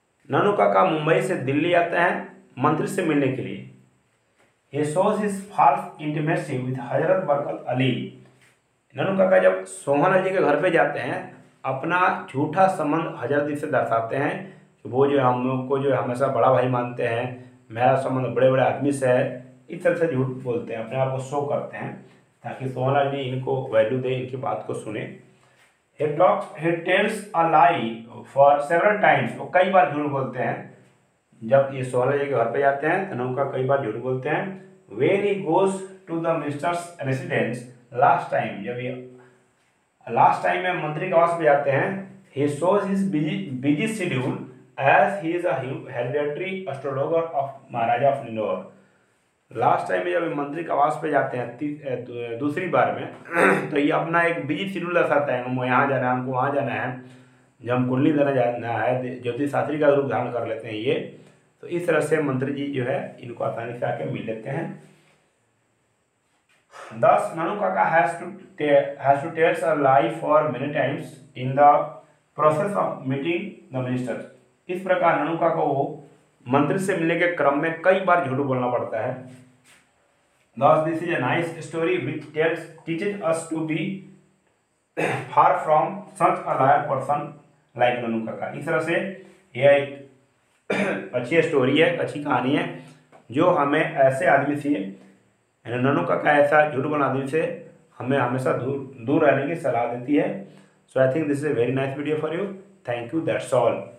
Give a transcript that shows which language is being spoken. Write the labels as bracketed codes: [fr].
[hi] ननू काका मुंबई से दिल्ली आते हैं मंत्री से मिलने के लिए। [en] He shows his false intimacy with Hazrat Barkat Ali. [hi] ननू काका जब सोहनलाल जी के घर पे जाते हैं अपना झूठा संबंध हजरत जी से दर्शाते हैं कि वो जो हम लोग को जो हमेशा बड़ा भाई मानते हैं, मेरा संबंध बड़े बड़े आदमी से है। इस तरह से झूठ बोलते हैं, अपने आप को शो करते हैं ताकि सोहनलाल जी इनको वैल्यू दे, इनकी बात को सुने। [en] He tells a lie for several times। [hi] वो कई बार झूठ बोलते हैं। जब ये सोहला के घर पे जाते हैं तो ननू का कई बार झूठ बोलते हैं। [en] when he goes to the minister's residence last time, [hi] जब ये लास्ट टाइम में मंत्री के आवास पे जाते हैं, [en] he shows his busy schedule as he is a hereditary astrologer of Maharaja of Indore. [hi] Last time में जब मंत्री के आवास पे जाते हैं दूसरी बार में तो ये अपना एक बिजी शेड्यूल दर्शाता है, हमको यहाँ जाना है, हमको वहाँ जाना है, जब हम कुंडली देना जाना है, ज्योतिष शास्त्री का रूप धारण कर लेते हैं ये। तो इस तरह से मंत्री जी जो है इनको आसानी से आके मिल लेते हैं। [en] Thus, Nanu Kaka has to tell a lie for many times in the process of meeting the ministers। [hi] इस प्रकार ननु काका को मंत्री से मिलने के क्रम में कई बार झूठ बोलना पड़ता है। [en] Thus, this is a nice story which teaches us to be far from such a liar person like Nannu Kaka. [hi] इस तरह से यह एक अच्छी स्टोरी है, अच्छी कहानी है जो हमें ऐसे आदमी से ननू काका ऐसा झूठ बोलने आदमी से हमें हमेशा दूर रहने की सलाह देती है। [en] So I think this is a very nice video for you. Thank you, that's all.